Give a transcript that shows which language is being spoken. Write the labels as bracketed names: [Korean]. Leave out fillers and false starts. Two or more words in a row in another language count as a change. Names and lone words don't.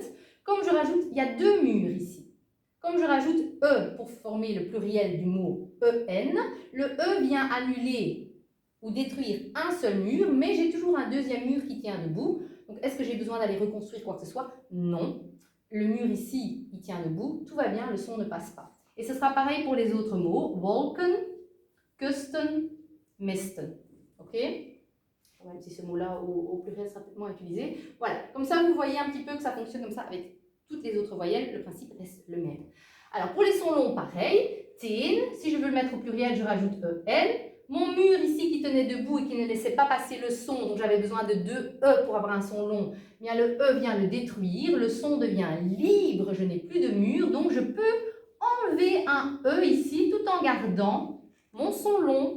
[French] Comme je rajoute, il y a deux murs ici. Comme je rajoute E pour former le pluriel du mot EN, le E vient annuler ou détruire un seul mur, mais j'ai toujours un deuxième mur qui tient debout. Donc, est-ce que j'ai besoin d'aller reconstruire quoi que ce soit? Non. Le mur ici, il tient debout. Tout va bien, le son ne passe pas. Et ce sera pareil pour les autres mots. [Dutch] Wolken, kusten, misten. [French] OK? Même si ce mot-là au pluriel sera peut-être moins utilisé. Voilà. Comme ça, vous voyez un petit peu que ça fonctionne comme ça avec toutes les autres voyelles. Le principe reste le même. Alors, pour les sons longs, pareil. Teen, si je veux le mettre au pluriel, je rajoute EN. Mon mur ici qui tenait debout et qui ne laissait pas passer le son, donc j'avais besoin de deux E pour avoir un son long, bien le E vient le détruire, le son devient libre, je n'ai plus de mur, donc je peux enlever un E ici tout en gardant mon son long.